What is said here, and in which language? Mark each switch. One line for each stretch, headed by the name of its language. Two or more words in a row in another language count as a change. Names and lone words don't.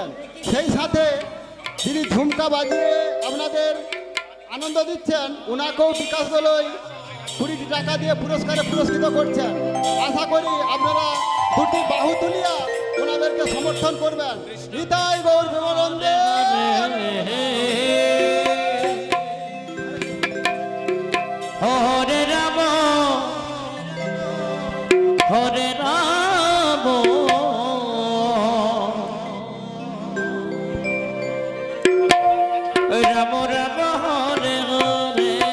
Bangla: সেই সাথে যিনি ঝুমকা বাজিয়ে আপনাদের আনন্দ দিচ্ছেন ওনাকেও বিকাশ দোলই 20টি টাকা দিয়ে পুরস্কৃত করছেন। আশা করি আপনারা দুটি বাহু তুলিয়া ওনাদেরকে সমর্থন করবেন। নিতাই গৌর প্রেমানন্দে।
Sanskrit: হরে রাম হরে রাম রাম রাম হরে হরে